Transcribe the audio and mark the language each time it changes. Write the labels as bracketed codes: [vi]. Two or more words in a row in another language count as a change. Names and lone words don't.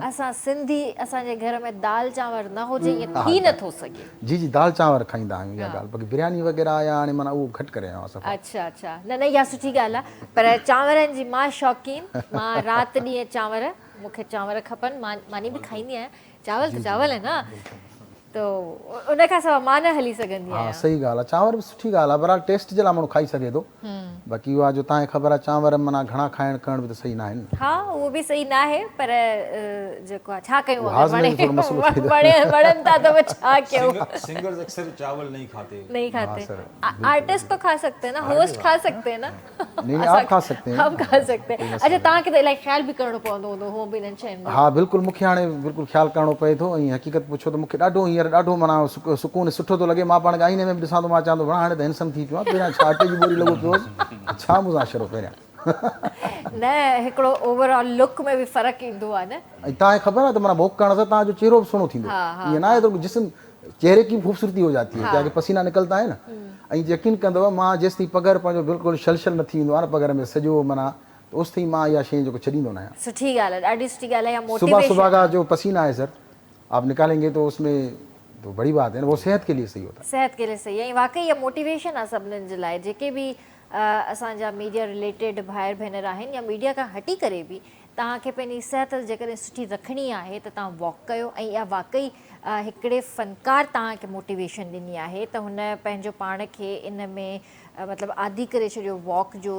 [sd] असां सिंधी, असांजे घर में दाल चांवर न हुजे ईअं थी नथो सघे। जी जी दाल चांवर खाईंदा आहियूं, इहा ॻाल्हि। बाक़ी बिरयानी वग़ैरह या हाणे माना उहो घटि करे आहियां सफ़ा। अच्छा अच्छा, न न इहा सुठी ॻाल्हि आहे, पर चांवरनि जी मां शौक़ीन, मां राति ॾींहं चांवर, मूंखे चांवर खपनि, मानी बि खाईंदी आहियां, चावल त चावल आहे न, त उन खां सवाइ मां न हली सघंदी हा आहियां। सही ॻाल्हि आहे, चांवर बि सुठी ॻाल्हि आहे, बहरहाल टेस्ट जे लाइ माण्हू खाई सघे थो। बाक़ी उहा जो तव्हांखे ख़बर आहे चांवर माना घणा खाइण करण बि त सही न आहिनि। हा उहो बि सही न आहे, पर जेको आहे छा कयूं, हाज़मे में थोरो मसइलो थी थो। वणनि था त छा कयूं। [ur] سنگرز اکثر چاول نہیں کھاتے. نہیں کھاتے، آرٹسٹ تو کھا سکتے ہیں نا، ہوسٹ کھا سکتے ہیں نا. نہیں آپ کھا سکتے ہیں, ہم کھا سکتے ہیں. [sd] अच्छा तव्हांखे त इलाही ख़्याल बि करणो पवंदो हूंदो हो बि इन्हनि शयुनि जो? हा बिल्कुलु, मूंखे हाणे बिल्कुलु ख़्यालु करिणो पए थो। ऐं हक़ीक़त पुछो त मूंखे ॾाढो हींअर ॾाढो माना सुकून सुठो थो लॻे। मां पाण खे आईने में बि ॾिसां थो, मां चवां थो हाणे त हैंडसम थी पियो आहे, पहिरियां छा अटे जी बोरी लॻो पियो हुउसि, छा मूंसां शरो पहिरियां। न हिकिड़ो [en] overall look [sd] में बि फ़र्क़ु ईंदो आहे न। ऐं तव्हांखे ख़बर आहे त माना वॉक करण सां तव्हांजो चेहरो बि सुहिणो थींदो, ईअं न आहे त [ur] جسم چہرے کی خوبصورتی ہو جاتی ہے، کیا کہ پسینہ نکلتا ہے نا. [sd] ऐं यकीन कंदव मां जेसि ताईं पघर पंहिंजो बिल्कुलु छलछल न थी वेंदो आहे न पघर में सॼो माना, त ओसि ताईं मां इहा शइ जेको छॾींदो न आहियां। सुठी ॻाल्हि आहे, ॾाढी सुठी ॻाल्हि आहे। [ur] یا صبح صبح موٹیویشن کا جو پسینہ ہے سر آپ نکالیں گے تو اس میں تو بڑی بات ہے نا، وہ صحت کے لیے صحیح ہوتا ہے. صحت کے لیے [sd] सही आहे, ऐं वाकई इहा मोटिवेशन आहे सभिनीनि जे लाइ, जेके बि असांजा [en] media related [sd] भाइर भेनर आहिनि या मीडिया खां हटी करे बि तव्हांखे पंहिंजी सिहत जेकॾहिं सुठी रखणी आहे त तव्हां वॉक कयो। ऐं इहा वाकई हिकिड़े फ़नकार तव्हांखे मोटिवेशन ॾिनी आहे त हुन पंहिंजो पाण खे इन में मतिलबु आदी करे छॾियो वॉक जो।